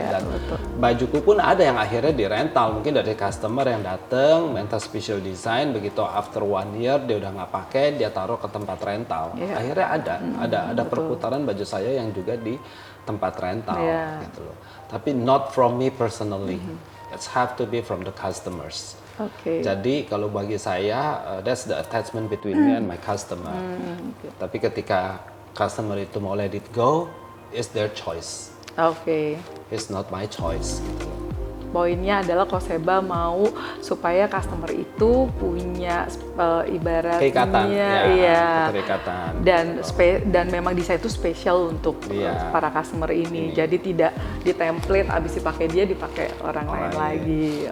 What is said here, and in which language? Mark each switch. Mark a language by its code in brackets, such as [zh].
[id] Dan bajuku pun ada yang akhirnya dirental, mungkin dari customer yang datang minta special design, begitu [en] after 1 year [id] dia udah nggak pakai, dia taruh ke tempat rental. Akhirnya ada perputaran baju saya yang juga di tempat rental gitu loh. Tapi [en] not from me personally. It have to be from the customers. [id] Jadi kalau bagi saya [en] that's the attachment between me and my customer. [id] Tapi ketika customer itu mau [en] let it go, it's their choice. It's not my choice. Gitu. [id] Poinnya adalah Koseba mau supaya customer itu punya ibaratnya keterikatan. Dan memang desain itu spesial untuk para customer ini. Jadi tidak di template abis dipakai dia dipakai orang lain lagi.